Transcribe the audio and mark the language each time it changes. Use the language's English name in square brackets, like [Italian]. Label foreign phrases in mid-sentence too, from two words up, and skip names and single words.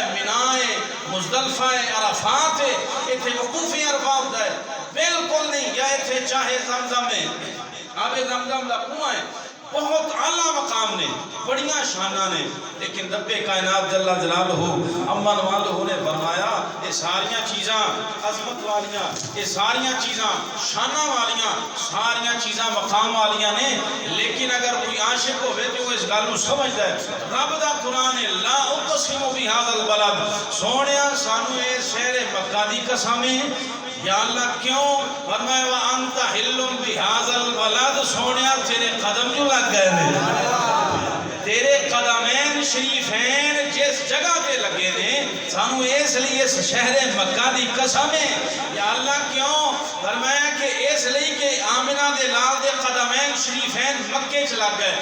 [Punjabi] مینا ہے، مزدلفہ ہے، عرفات ہے، ایتھے وقوف عرفات ہوتا ہے، بالکل نہیں، یا ایتھے چاہے زمزم ہے، آب زمزم دا کنواں ہے، بہت اعلیٰ مقام نے، بڑیاں شانہ نے، لیکن رب کائنات جل جلالہ امن والہ نے فرمایا یہ ساریاں چیزاں عظمت والیاں، یہ ساریاں چیزاں شانہ والیاں، ساریاں چیزاں مقام والیاں نے، لیکن اگر کوئی عاشق ہوئے تو وہ اس گل کو سمجھتا ہے رب دا قرآن ہے [Arabic] لا اقسم بہذا البلد، [Punjabi] سونیا سانو اے شہر مکہ دی قسم ہے، یا اللہ کیوں فرمایا [Arabic] وَأَنْتَ حِلٌّ بِهَذَا الْبَلَدِ، [Punjabi] سونیا تیرے قدم جو لگ گئے ہیں، تیرے قدمین شریفین جس جگہ تے لگے نے سانو اس لیے اس شہر مکہ دی قسم ہے یا اللہ کیوں فرمایا کہ اس لیے کہ آمنہ دے لال دے قدمین شریفین مکے چ لگ گئے.